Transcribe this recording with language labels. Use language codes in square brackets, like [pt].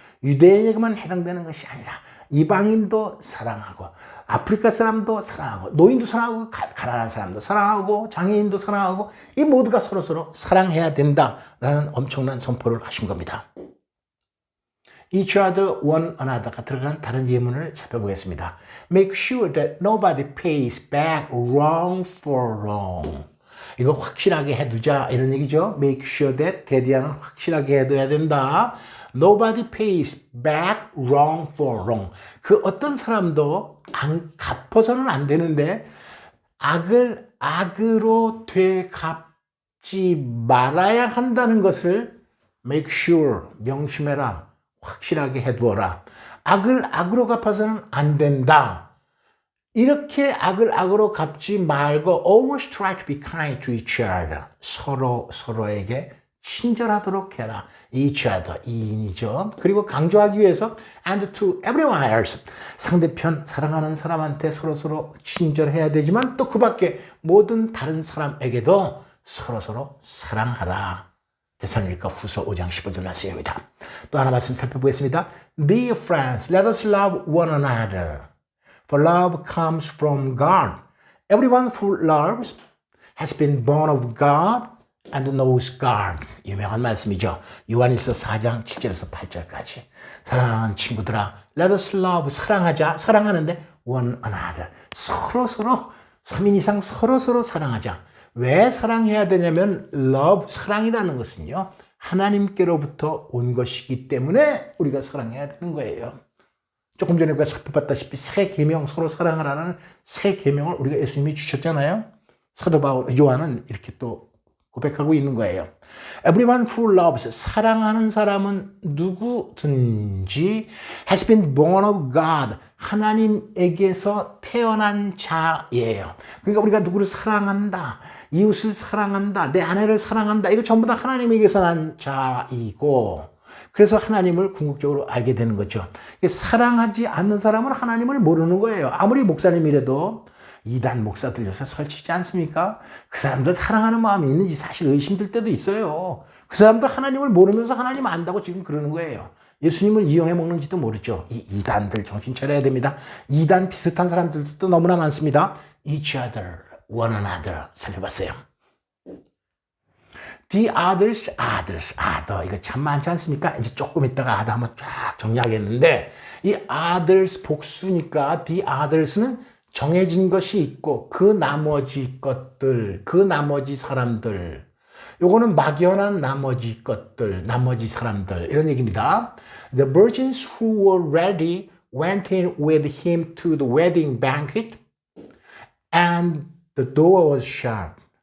[ko] 유대인에게만 해당되는 것이 아니라 이방인도 사랑하고, 아프리카 사람도 사랑하고, 노인도 사랑하고, 가난한 사람도 사랑하고, 장애인도 사랑하고, 이 모두가 서로 사랑해야 된다라는 엄청난 선포를 하신 겁니다. [en] each other, one another [ko] 가 들어간 다른 예문을 살펴보겠습니다. [en] Make sure that nobody pays back wrong for wrong. [ko] 이거 확실하게 해두자 이런 얘기죠. [en] Make sure that, [ko] 대디하는 확실하게 해둬야 된다. [en] Nobody pays back wrong for wrong. [ko] 그 어떤 사람도 안 갚아서는 안 되는데 악을 악으로 되갚지 말아야 한다는 것을 [en] make sure, [ko] 명심해라, 확실하게 해두어라. 악을 악으로 갚아서는 안 된다. 이렇게 악을 악으로 갚지 말고 [en] always try to be kind to each other. [ko] 서로에게 친절하도록 해라. [en] each other, [ko] 이인이죠. 그리고 강조하기 위해서 [en] and to everyone else. [ko] 상대편 사랑하는 사람한테 서로 친절해야 되지만 또 그 밖에 모든 다른 사람에게도 서로 사랑하라. 데살로니가 후서 5장 15절 말씀입니다. 또 하나 말씀 살펴보겠습니다. [en] Dear friends, let us love one another. For love comes from God. Everyone who loves has been born of God and knows God. [ko] 유명한 말씀이죠. 요한일서 4장 7절에서 8절까지. 사랑하는 친구들아, [en] let us love, [ko] 사랑하자. 사랑하는데 [en] one another. [ko] 서로 3인 이상 서로 사랑하자. 왜 사랑해야 되냐면 love, 사랑이라는 것은요. 하나님께로부터 온 것이기 때문에 우리가 사랑해야 되는 거예요. 조금 전에 우리가 살펴봤다시피 새 계명, 서로 사랑하라는 새 계명을 우리가 예수님이 주셨잖아요. 사도 바울, 요한은 이렇게 또 고백하고 있는 거예요. [en] Everyone who loves, [ko] 사랑하는 사람은 누구든지 [en] has been born of God, [ko] 하나님에게서 태어난 자예요. 그러니까 우리가 누구를 사랑한다, 이웃을 사랑한다, 내 아내를 사랑한다, 이거 전부 다 하나님에게서 난 자이고, 그래서 하나님을 궁극적으로 알게 되는 거죠. 사랑하지 않는 사람은 하나님을 모르는 거예요. 아무리 목사님이라도 이단 목사들 요새 설치지 않습니까? 그 사람들 사랑하는 마음이 있는지 사실 의심될 때도 있어요. 그 사람도 하나님을 모르면서 하나님 안다고 지금 그러는 거예요. 예수님을 이용해 먹는지도 모르죠. 이 이단들 정신 차려야 됩니다. 이단 비슷한 사람들도 너무나 많습니다. [en] Each other, one another [ko] 살펴봤어요. [en] The others, other. [ko] 이거 참 많지 않습니까? 이제 조금 있다가 other 한번 쫙 정리하겠는데, 이 others 복수니까 the others는 정해진 것이 있고, 그 나머지 것들, 그 나머지 사람들. 요거는 막연한 나머지 것들, 나머지 사람들. 이런 얘기입니다. [en] The virgins who were ready went in with him to the wedding banquet, and the door was shut.